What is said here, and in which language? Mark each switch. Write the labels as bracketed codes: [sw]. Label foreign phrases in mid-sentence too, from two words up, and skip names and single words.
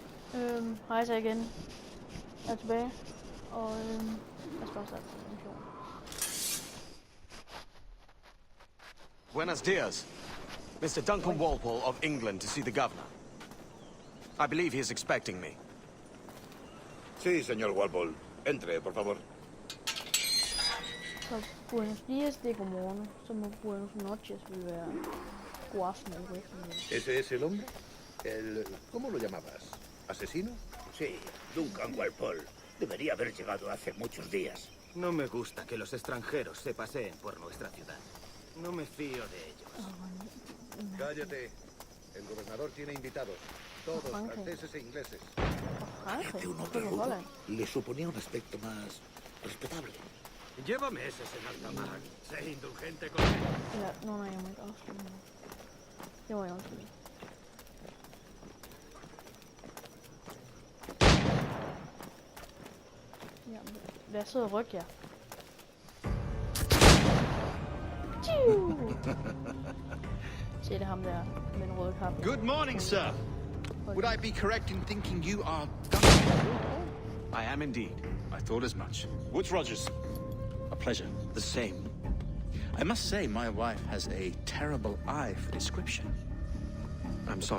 [da] Hej så igen. Jeg er tilbage. Og jeg skal bare starte en mission. [es] Buenos dias. [en] Mr. Duncan Walpole of England to see the governor. I believe he is expecting me. [es] Sí, señor Walpole. Entre, por favor. [da] Så [es] Buenos dias, [da] det er godmorgen. Så må [es] Buenos noches [da] vil være god aften eller god eftermiddag. [es] ¿Ese es el hombre? El... ¿Cómo lo llamabas? ¿Asesino? Sí, Duncan Walpole. Debería haber llegado hace muchos días. No me gusta que los extranjeros se paseen por nuestra ciudad. No me fío de ellos. Cállate. El gobernador tiene invitados. Todos franceses e ingleses. Este un hombre rudo le suponía un aspecto más respetable. Lleva meses en alta mar. Sé indulgente con él. [da] Ja, jeg må ikke afslutte nu. Det må jeg afslutte. Jamen, lad os sidde og rykke jer. Se, det er ham der med den røde kappe. [en] Good morning, sir. Would I be correct in thinking you are I am indeed. I thought as much. Woods Rogers. A pleasure. The same. I must say, my wife has a terrible eye for description. I'm sorry.